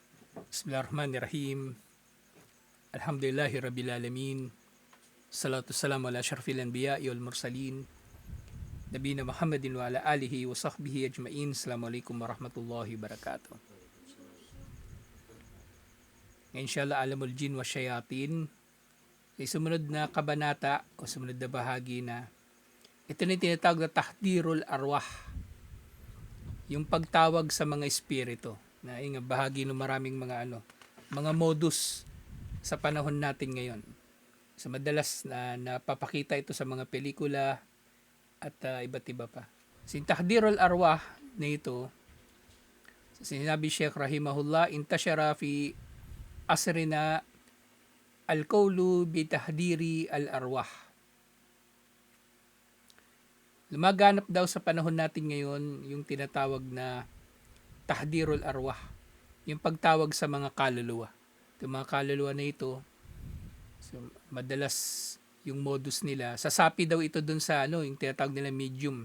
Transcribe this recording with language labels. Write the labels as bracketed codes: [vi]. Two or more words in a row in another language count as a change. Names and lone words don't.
[ar] بسم الله الرحمن الرحيم. الحمد لله رب العالمين. الصلاة والسلام على أشرف الأنبياء والمرسلين. نبينا محمد وعلى آله وصحبه أجمعين. السلام عليكم ورحمة الله وبركاته. [tl] Ngayon inshallah [ar] عالم الجن والشياطين. [tl] Sa sumunod na kabanata o sumunod na bahagi na ito na tinatawag na [ar] تحضير الأرواح. [tl] Yung pagtawag sa mga espiritu. Na yung bahagi ng maraming mga modus sa panahon natin ngayon. So madalas na napapakita ito sa mga pelikula at iba't iba pa. So yung [ar] تحضير الأرواح [tl] na ito, sinabi Sheikh rahimahullah, [ar] انتشر في عصرنا القول بتحضير الأرواح. [tl] Lumaganap daw sa panahon natin ngayon yung tinatawag na [ar] تحضير الأرواح, [tl] yung pagtawag sa mga kaluluwa. Yung mga kaluluwa na ito, so, madalas yung modus nila, sasapi daw ito dun sa yung tinatawag nila medium.